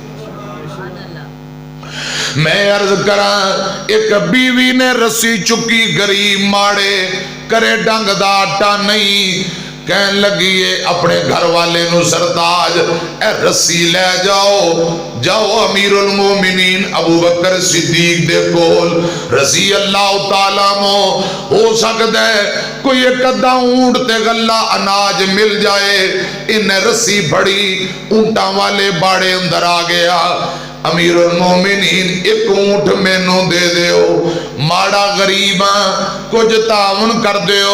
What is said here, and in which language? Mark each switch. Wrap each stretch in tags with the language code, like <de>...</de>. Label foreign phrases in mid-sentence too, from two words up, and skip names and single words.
<pa>میں عرض کراں اک بیوی نے رسی چکی غریب ماڑے گھرے ڈنگ دا آٹا نہیں کہن لگی اے اپنے گھر والے نوں سرتاج ایہ رسی لے جاؤ، جاؤ</pa> <ar>أمير المؤمنين</ar> <pa>ابو بکر صدیق دے کول رسی اللہ تعالیٰ نوں ہو سکدا اے کوئی اک ادھا اونٹ تے غلہ اناج مل جائے. انہے رسی پھڑی اونٹاں والے واڑے اندر آ گیا.</pa> <ar>أمير المؤمنين</ar> <pa>اک اونٹ مینوں دے دیو، ماڑا غریب کجھ تعاون کر دیو.</pa>